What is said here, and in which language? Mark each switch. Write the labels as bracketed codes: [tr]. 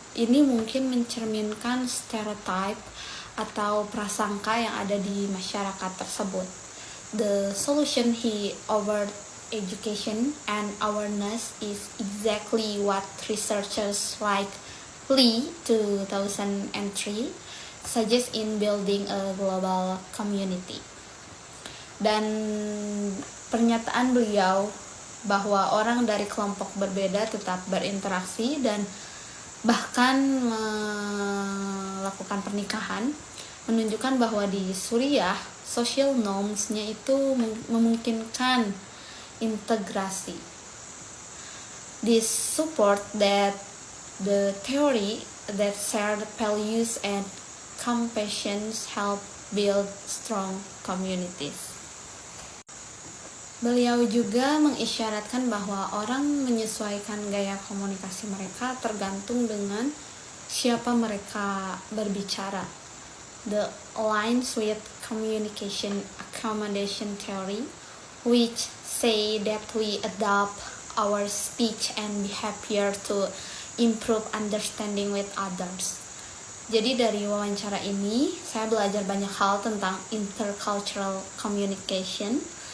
[id] Ini mungkin mencerminkan stereotype atau prasangka yang ada di masyarakat tersebut. [en] The solution he offered, education and awareness, is exactly what researchers like Lee 2003 suggest in building a global community. [id] Dan pernyataan beliau bahwa orang dari kelompok berbeda tetap berinteraksi dan bahkan melakukan pernikahan menunjukkan bahwa di Suriah social norms-nya itu memungkinkan integrasi. [en] This support that the theory that shared values and compassion help build strong communities. [id] Beliau juga mengisyaratkan bahwa orang menyesuaikan gaya komunikasi mereka tergantung dengan siapa mereka berbicara. [en] The aligns with communication accommodation theory, which say that we adopt our speech and behavior to improve understanding with others. [id] Jadi dari wawancara ini, saya belajar banyak hal tentang intercultural communication.